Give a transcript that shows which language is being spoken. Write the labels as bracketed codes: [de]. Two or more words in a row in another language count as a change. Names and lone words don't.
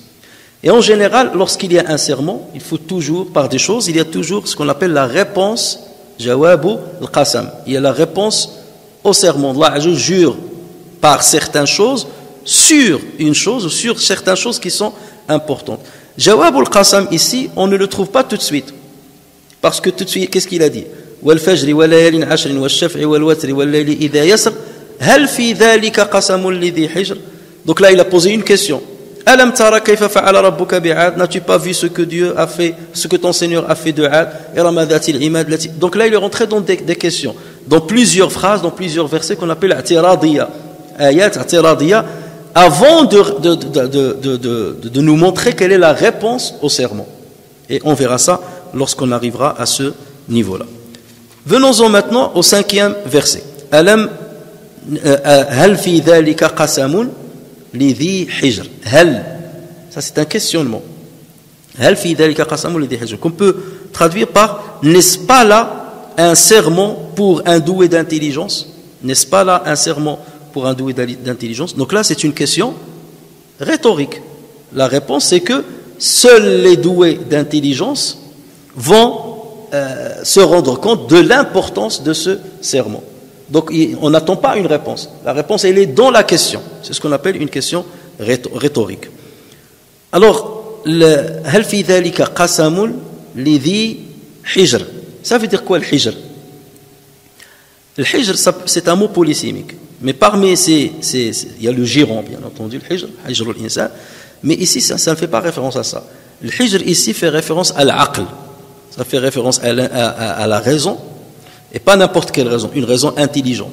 [fr] Et en général, lorsqu'il y a un sermon, il faut toujours, par des choses, il y a toujours ce qu'on appelle la réponse, [ar] جواب القسم. [fr] Il y a la réponse au sermon. Allah [ar] عز وجل [fr] jure par certaines choses sur une chose, ou sur certaines choses qui sont importantes. [ar] جواب القسم [fr] ici, on ne le trouve pas tout de suite. Parce que tout de suite, qu'est-ce qu'il a dit? [ar] والفجر وليال عشر والشفع والوتر والليل إذا يسر هل في ذلك قسم لذي حجر. [fr] Donc là il a posé une question. [ar] ألم ترى كيف فعل ربك بعاد. [fr] N'as-tu pas vu ce que Dieu a fait, ce que ton Seigneur a fait de Ad. [ar] إرم ذات العماد التي. [fr] Donc là il est rentré dans des questions, dans plusieurs phrases, dans plusieurs versets qu'on appelle اعتراضية, [ar] آيات اعتراضية, [fr] avant de nous montrer quelle est la réponse au sermon. Et on verra ça lorsqu'on arrivera à ce niveau-là. Venons-en maintenant au 5e verset. [ar] ألم هل في ذلك قسم لذي حجر. [fr] Hal, ça c'est un questionnement. [ar] هل في ذلك قسم لذي حجر, [fr] qu'on peut traduire par n'est-ce pas là un serment pour un doué d'intelligence? N'est-ce pas là un serment pour un doué d'intelligence? Donc là c'est une question rhétorique. La réponse c'est que seuls les doués d'intelligence vont se rendre compte de l'importance de ce serment. Donc on n'attend pas une réponse. La réponse elle est dans la question. C'est ce qu'on appelle une question rhétorique. Alors, [ar] هل في ذلك قسم لذي حجر. [fr] Ça veut dire quoi le hijr? Le hijr c'est un mot polysémique. Mais parmi il y a le giron bien entendu, le hijr, [ar] حجر الإنسان. [fr] Mais ici ça ne fait pas référence à ça. Le hijr ici fait référence à l'aql. Ça fait référence à la raison, et pas n'importe quelle raison, une raison intelligente.